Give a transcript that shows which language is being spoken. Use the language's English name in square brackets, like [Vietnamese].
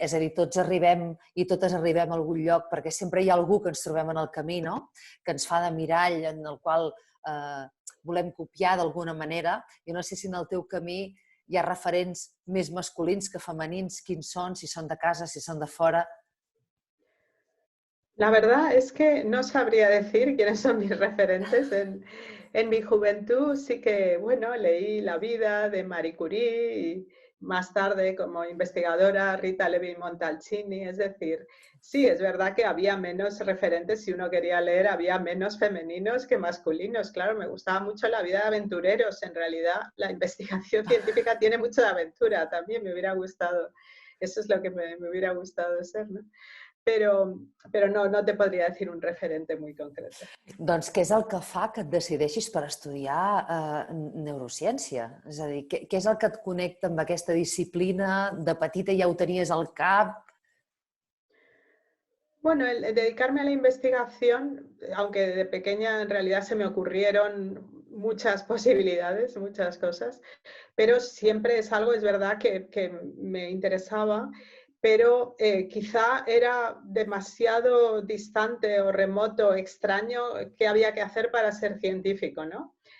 [Catalan] És a dir, tots arribem i totes arribem a algun lloc perquè sempre hi ha algú que ens trobem en el camí, no? Que ens fa de mirall en el qual volem copiar d'alguna manera. Jo no sé si en el teu camí hi ha referents més masculins que femenins, quins són, si són de casa, si són de fora. [Spanish] La verdad es que no sabría decir quiénes son mis referentes. En mi juventud sí que, bueno, leí La vida de Marie Curie y más tarde como investigadora Rita Levi-Montalcini. Es decir, sí, es verdad que había menos referentes, si uno quería leer, había menos femeninos que masculinos. Claro, me gustaba mucho la vida de aventureros. En realidad, la investigación científica tiene mucho de aventura. También me hubiera gustado, eso es lo que me hubiera gustado ser, ¿no? [Catalan] Però no te podria dir un referente molt concret. Doncs què és el que fa que et decideixis per estudiar neurociència? És a dir, què és el que et connecta amb aquesta disciplina? De petita ja ho tenies al cap? [Spanish] Bueno, el dedicarme a la investigación, aunque de pequeña en realidad se me ocurrieron muchas posibilidades, muchas cosas, pero siempre es algo, es verdad, que me interesaba, pero quizá era demasiado distante o remoto, extraño, qué había que hacer para ser científico, ¿no?